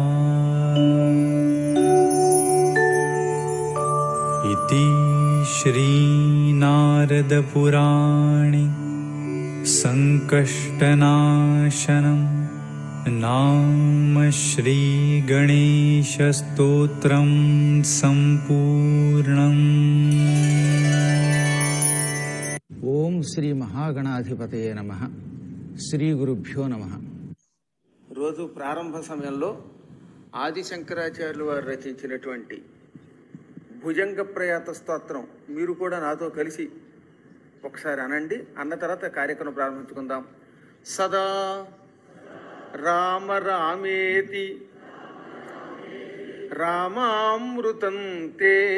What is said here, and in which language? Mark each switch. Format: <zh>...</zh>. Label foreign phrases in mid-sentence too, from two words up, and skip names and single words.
<sa>इति श्रीनारदपुराणे संकष्टनाशनं नाम श्रीगणेशस्तोत्रं सम्पूर्णम्। ओम श्री महागणाधिपतये नमः। శ్రీ గురుభ్యో నమః.</sa> <te>రోజు ప్రారంభ సమయంలో ఆది శంకరాచార్యులు వారు రచించినటువంటి భుజంగ ప్రయాత స్తోత్రం మీరు కూడా నాతో కలిసి ఒకసారి అనండి. అన్న తర్వాత కార్యక్రమం ప్రారంభించుకుందాం.</te> <sa>సదా రామ రామేతి రామామృతం తే</sa>